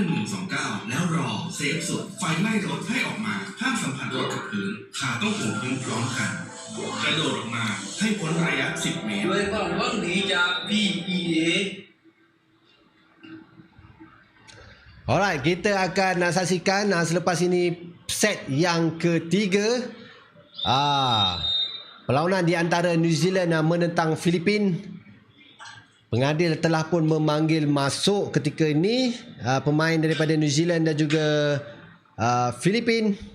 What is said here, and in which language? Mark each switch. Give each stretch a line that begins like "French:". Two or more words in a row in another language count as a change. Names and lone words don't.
Thai: 1129 แล้วรอเซฟสุดไฟไหม้รถให้ออกมาห้ามสัมผัสรถกับพื้นขาต้องถูพื้นพร้อมกันกระโดดออกมาให้พ้นระยะ10 เมตรด้วยความหวังดีจาก PEA.
Malay: Alright, kita akan saksikan selepas ini set yang ketiga. Perlawanan di antara New Zealand menentang Filipin. Pengadil telah pun memanggil masuk ketika ini pemain daripada New Zealand dan juga Filipin.